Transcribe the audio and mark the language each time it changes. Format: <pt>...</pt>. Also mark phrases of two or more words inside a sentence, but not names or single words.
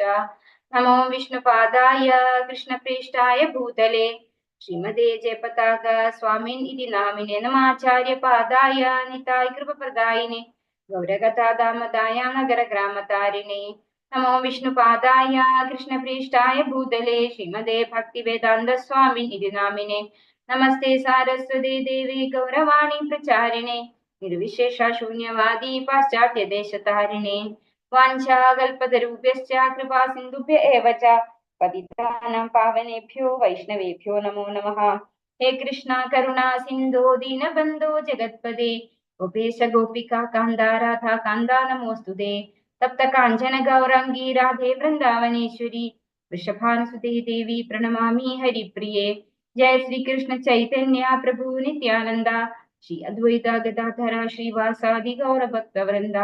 <sa>नमो विष्णुपादाय कृष्णप्रेष्ठाय भूतले श्रीमते जयपताक स्वामिन् इति नामिने नमाचार्यपादाय निताय कृपप्रदायिने गौरकथादामताय नगरग्रामतारिणे. नमो विष्णुपादाय कृष्णप्रेष्ठाय भूतले श्रीमते भक्तिवेदान्त स्वामिन् इति नामिने नमस्ते सारस्वते देवि गौरवाणि प्रचारिणे निर्विशेष शून्यवादि पाश्चात्यदेशतारिणे. वाञ्छाकल्पतरुभ्यश्च कृपा सिन्धुभ्य एव च पतितानां पावनेभ्यो वैष्णवेभ्यो नमो नमः. हे कृष्ण करुणा सिन्धो दीनबन्धो जगत्पदे गोपेश गोपिका कान्त राधा कान्त नमोऽस्तुते. तप्त काञ्चन गौराङ्गी राधे वृन्दावनेश्वरि वृषभानुसुते देवि प्रणमामि हरिप्रिये. जय श्रीकृष्ण चैतन्य प्रभु नित्यानन्द श्री अद्वैत गदाधर श्रीवासादि गौरभक्तवृन्द.</sa>